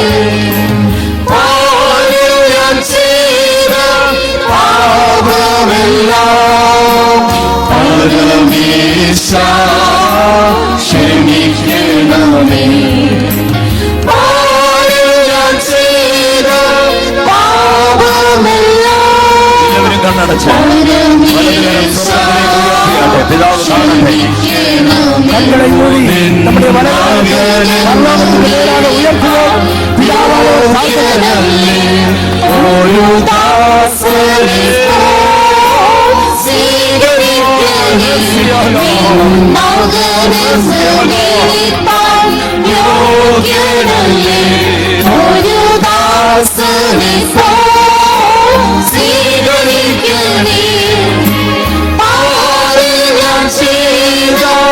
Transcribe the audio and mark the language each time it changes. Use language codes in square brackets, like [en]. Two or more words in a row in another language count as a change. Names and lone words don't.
[ml] പാപമെല്ലാം പരമേശ ക്ഷമിക്കണമേ. പാടുക ചെയ്ത പാപമെല്ലാം എല്ലാവരും കണ്ണടച്ച് പരമേശ ക്ഷമിക്കണമേ. [ta] கண்களை மூடி நம்முடைய வலது மேலாக உயர்த்துவோம். பிதாவான [ml] ഒരു ദാസനെ സ്വീകരിക്കണമേ. ഒരു ദാസനെ സ്വീകരിക്കണേ. ഞാൻ ചെയ്ത